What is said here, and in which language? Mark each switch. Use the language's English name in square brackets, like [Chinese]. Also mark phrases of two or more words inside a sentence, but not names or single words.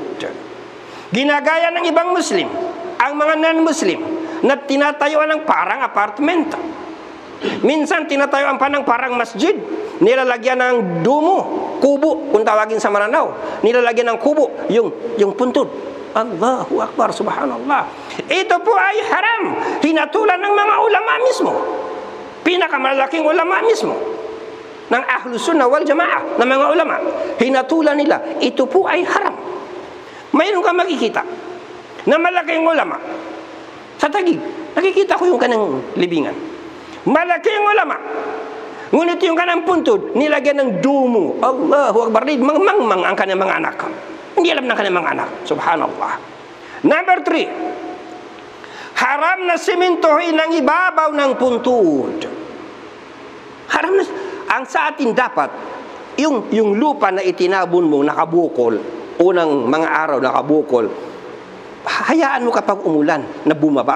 [Filipino] Ginagaya ng ibang Muslim, ang mga non-Muslim, na tinatayuan ng parang apartment. Minsan tinatayuan pa ng parang masjid, nilalagyan ng dumo, kubo, kung tawagin sa Maranao, nilalagyan ng kubo, yung puntod. [Arabic] الله أكبر، سبحان الله. [Filipino] Ito po ay haram, hinatulan ng mga ulama mismo, pinakamalaking ulama mismo ng Ahlus Sunnah wal Jamaah, ng mga ulama, hinatulan nila, ito po ay haram. Mayroon kang makikita na malaking ulama sa Taguig, nakikita ko yung kanang libingan, malaking ulama, ngunit yung kanang puntod nilagyan ng dumo. [Arabic] الله أكبر, [Filipino] mangmang ang kanyang mga anak. Hindi alam ng kanilang mga anak. [Arabic] سبحان الله. [Filipino] Number 3, haram na simentohin ang ibabaw ng puntod. Haram na. Ang sa atin dapat, yung lupa na itinabon mo, nakabukol, unang mga araw nakabukol, hayaan mo kapag umulan na bumaba.